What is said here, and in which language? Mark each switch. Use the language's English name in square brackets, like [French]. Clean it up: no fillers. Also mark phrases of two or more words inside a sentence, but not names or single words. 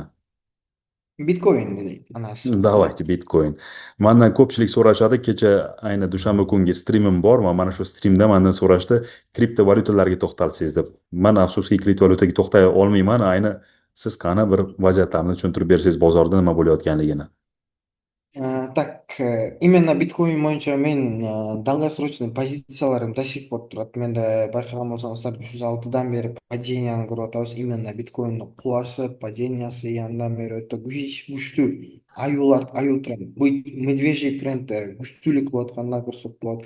[Uzbek] Bitcoin dedik ana shu shaklda. [Russian] Давайте Bitcoin. [Uzbek] Mandan ko'pchilik so'rashadi, kecha ayni dushanba kungi streamim bor va mana shu streamda mendan so'rashdi, kriptovalyutalarga to'xtalsangiz deb. Men afsuski kriptovalyutaga to'xtay olmayman, ayni siz qani bir vaziyatlarni tushuntirib bersangiz bozorda nima bo'layotganligini. [Kyrgyz] Так, именно биткоин боюнча мен долгосрочный позицияларым ташып болуп турат. Менде байкаган болсоңуздар 306-дан бери паденияны көрүп атабыз. Именно биткоиндин кулашы, падениясы андан бери өтө күчтүү аюу тренд, [Russian] медвежий тренд [Kyrgyz] күчтүүлүк болуп атканын көрсөк болот.